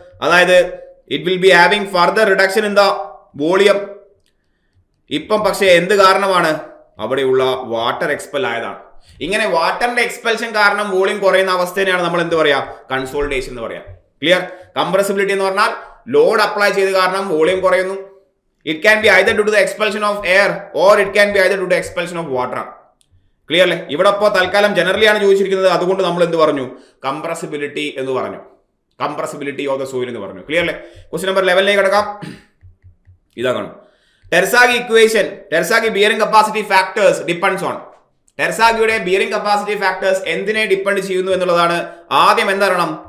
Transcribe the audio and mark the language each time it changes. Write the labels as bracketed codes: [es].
[en] അതായത് it will be having further reduction in the volume. [ml] ഇപ്പം പക്ഷേ എന്ത് കാരണമാണ്? അവിടെയുള്ള വാട്ടർ എക്സ്പെൽ ആയതാണ്. ഇങ്ങനെ വാട്ടറിന്റെ എക്സ്പെൽഷൻ കാരണം വോളിയം കുറയുന്ന അവസ്ഥയാണ് നമ്മൾ എന്ത് പറയാ? കൺസോളിഡേഷൻ എന്ന് പറയാം. ക്ലിയർ? കംപ്രസിബിലിറ്റി എന്ന് പറഞ്ഞാൽ ലോഡ് അപ്ലൈ ചെയ്ത് കാരണം വോളിയം കുറയുന്നു. [en] It can be either due to the expulsion of air or it can be either due to the expulsion of water. [ml] Clear അല്ലേ? ഇവിടെ ഇപ്പോൾ തൽക്കാലം ജനറലി ആണ് ചോദിച്ചിരിക്കുന്നത്, അതുകൊണ്ട് നമ്മൾ എന്ത് പറഞ്ഞു? കംപ്രസിബിലിറ്റി എന്ന് പറഞ്ഞു. കംപ്രസിബിലിറ്റി ഓഫ് ദ സോയിൽ എന്ന് പറഞ്ഞു. ക്ലിയർ അല്ലേ? ക്വസ്റ്റ്യൻ നമ്പർ 11ലേക്ക് കിടക്കാം. ഇതാ കാണും. [en] Terzaghi equation, Terzaghi bearing capacity factors depends on. [ml] ടെർസാഗിയുടെ bearing capacity factors എന്തിനെ ഡിപ്പെൻഡ് ചെയ്യുന്നു എന്നുള്ളതാണ്. ആദ്യം എന്തറിയണം?